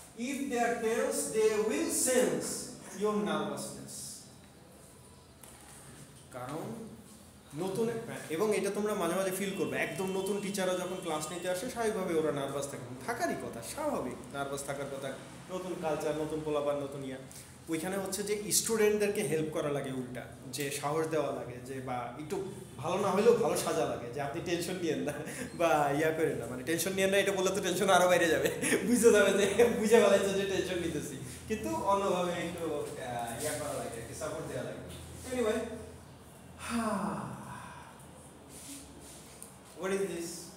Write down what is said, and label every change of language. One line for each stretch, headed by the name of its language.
English: If they are tense, they will sense your nervousness.
Bangla: কারণ নতুন, এবং এটা তোমরা মাঝে মাঝে ফিল করবে, একদম নতুন টিচাররা যখন ক্লাস নিতে আসে স্বাভাবিকভাবে ওরা নার্ভাস থাকে, থাকারই কথা, স্বাভাবিক নার্ভাস থাকার কথা। নতুন কালচার, নতুন পোলাপান, নতুন ইয়া। ওইখানে হচ্ছে যে স্টুডেন্টদেরকে হেল্প করা লাগে, উল্টা যে সাহস দেওয়া লাগে, যে বা একটু ভালো না হলেও ভালো সাজা লাগে, যে আপনি টেনশন নিয়েন না বা ইয়া করেন না, মানে টেনশন নিয়েন না এটা বললে তো টেনশন আরও বাইরে যাবে, বুঝে যাবে যে বুঝে ফেলাইছে যে টেনশন নিতেছি, কিন্তু অন্যভাবে একটু ইয়া করা লাগে, একটু সাপোর্ট দেওয়া লাগে।
English: Anyway, what is this?